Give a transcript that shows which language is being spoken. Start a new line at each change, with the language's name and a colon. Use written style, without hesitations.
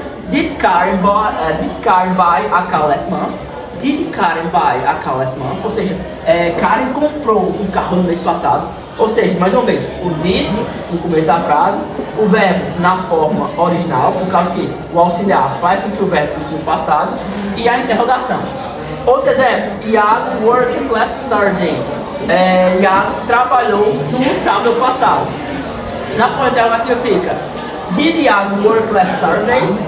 English: Did Karen buy a car last month? Did Karen buy a car last month?
Portuguese: Ou seja, Karen comprou um carro no mês passado. Ou seja, mais uma vez, o did no começo da frase, o verbo na forma original, por causa que o auxiliar faz com que o verbo fique no passado, e a interrogação. Outro exemplo,
English: Iago worked last Saturday.
Portuguese: Iago trabalhou no sábado passado.
English: Na forma interrogativa fica, did Iago work last Saturday?